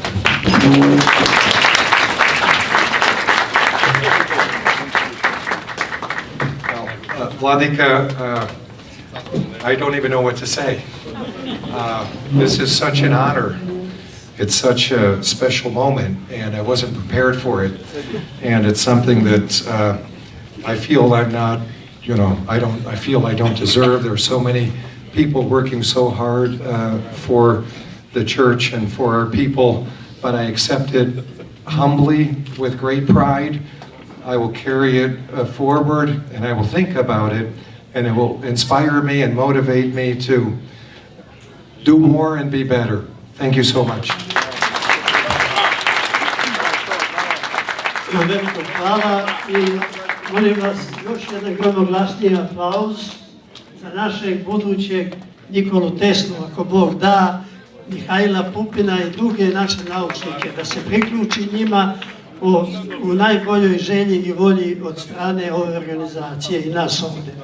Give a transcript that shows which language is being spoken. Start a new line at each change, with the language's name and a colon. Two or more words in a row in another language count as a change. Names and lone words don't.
English: Vladika, I don't even know what to say. This is such an honor. It's such a special moment, and I wasn't prepared for it. And it's something that I feel I'm not, I feel I don't deserve. There are so many people working so hard for the church and for our people, but I accept it humbly with great pride. I will carry it forward, and I will think about it, and it will inspire me and motivate me to do more and be better. Thank you so much.
Serbian: Veliko hvala i molim vas još jedan gromoglasniji aplauz za našeg budućeg Nikolu Teslu, ako Bog da, Mihajla Pupina i druge naše naučnike, da se priključi njima u najboljoj želji i volji od strane ove organizacije i nas ovdje.